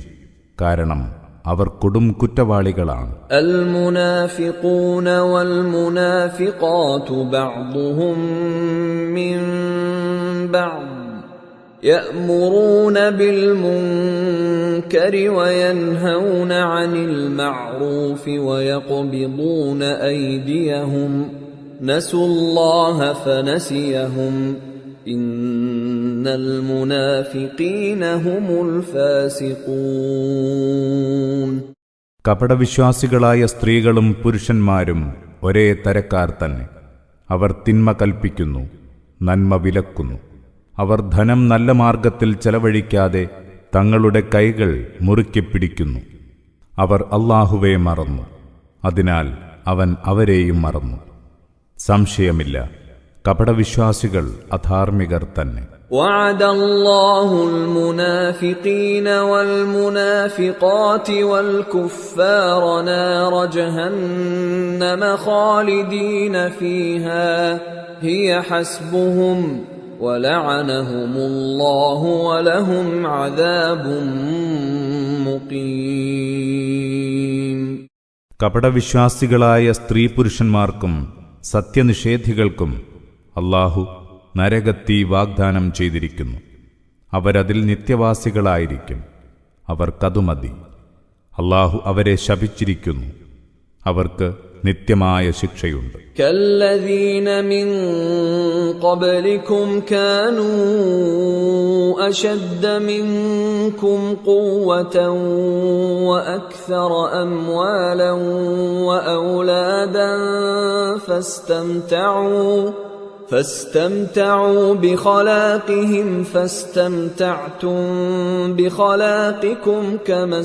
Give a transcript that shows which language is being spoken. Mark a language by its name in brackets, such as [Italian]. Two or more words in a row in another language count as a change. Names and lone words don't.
[Malayalam] കാരണം അവർ കൊടും കുറ്റവാളികളാണ്. [Arabic] المنافقون والمنافقات بعضهم من بعض يأمرون بالمنكر وينهون عن المعروف ويقبضون أيديهم نسوا الله فنسيهم إن المنافقين هم الفاسقون. [Malayalam] കപടവിശ്വാസികളായ സ്ത്രീകളും പുരുഷന്മാരും ഒരേ തരക്കാർ തന്നെ. അവർ തിന്മ കൽപ്പിക്കുന്നു, നന്മ വിലക്കുന്നു. അവർ ധനം നല്ല മാർഗത്തിൽ ചെലവഴിക്കാതെ തങ്ങളുടെ കൈകൾ മുറുക്കി പിടിക്കുന്നു. അവർ അല്ലാഹുവെ മറന്നു, അതിനാൽ അവൻ അവരെയും മറന്നു. സംശയമില്ല, കപടവിശ്വാസികൾ അധാർമികർ തന്നെ. [Arabic] وعد الله المنافقين والمنافقات والكفار نار جهنم خالدين فيها هي حسبهم ولعنهم الله ولهم عذاب مقيم. [Malayalam] കപടവിശ്വാസികളായ സ്ത്രീ പുരുഷന്മാർക്കും സത്യനിഷേധികൾക്കും അല്ലാഹു നരകത്തീ വാഗ്ദാനം ചെയ്തിരിക്കുന്നു. അവരതിൽ നിത്യവാസികളായിരിക്കും. അവർക്കതു മതി. അല്ലാഹു അവരെ ശപിച്ചിരിക്കുന്നു. അവർക്ക് നിത്യമായ ശിക്ഷയുണ്ട്. [Arabic] كالذين من قبلكم كانوا أشد منكم قوة وأكثر أموالا وأولادا فاستمتعوا بخلاقهم فاستمتعتم بخلاقكم كما